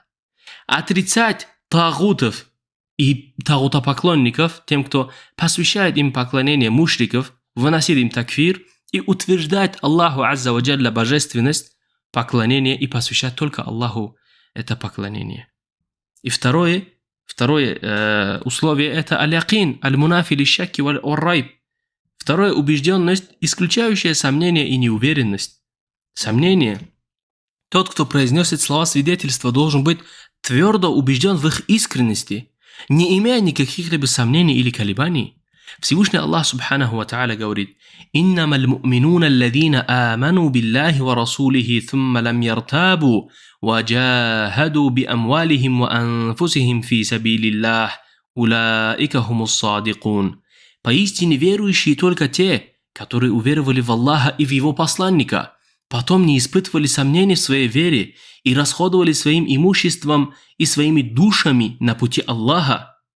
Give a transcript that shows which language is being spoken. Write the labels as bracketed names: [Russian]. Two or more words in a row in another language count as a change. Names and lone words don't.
[Russian] Отрицать тагутов и тагутопоклонников, тем, кто посвящает им поклонение мушриков, выносит им такфир и утверждает Аллаху [Arabic] عز وجل [Russian] божественность, поклонение и посвящать только Аллаху это поклонение. И второе условие – это [Arabic] اليقين المنافي للشك والريب. [Russian] Второе – убежденность, исключающая сомнение и неуверенность. Сомнение. Тот, кто произносит слова свидетельства, должен быть твердо убежден в их искренности, не имея никаких-либо сомнений или колебаний. Всевышний Аллах [Arabic] سبحانه وتعالى говорит: «إنما المؤمنون الذين آمنوا بالله ورسوله ثم لم يرتابوا وجاهدوا بأموالهم وأنفسهم في سبيل الله أولئك هم الصادقون». [Russian] Поистине верующие только те, которые уверовали в Аллаха и в Его посланника, потом не испытывали сомнений в своей вере и расходовали своим имуществом и своими душами на пути Аллаха.